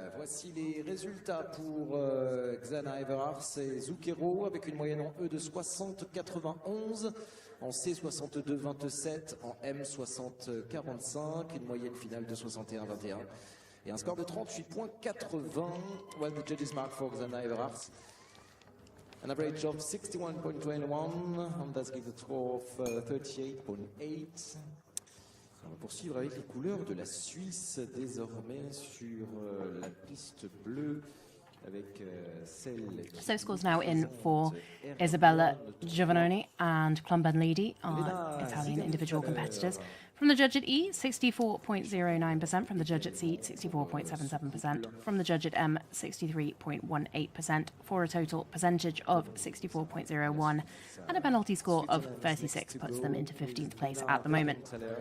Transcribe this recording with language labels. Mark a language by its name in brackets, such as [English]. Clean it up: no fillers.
[French] Voici les résultats pour Xana Everards et Zucchero avec une moyenne en E de 60,91, en C 62,27, en M 60,45, une moyenne finale de 61,21 et un score de 38,80. [English] Well, the judges mark for Xana Everards an average of 61.21, and that gives a score of 38.8. [French] On va poursuivre avec les couleurs de la Suisse désormais sur la piste bleue avec celle. [English] So scores now in for Isabella Giovannoni and Clomban-Lidi, our Italian individual competitors. From the judge at E, 64.09%. From the judge at C, 64.77%. From the judge at M, 63.18%, for a total percentage of 64.01, and a penalty score of 36 puts them into 15th place at the moment.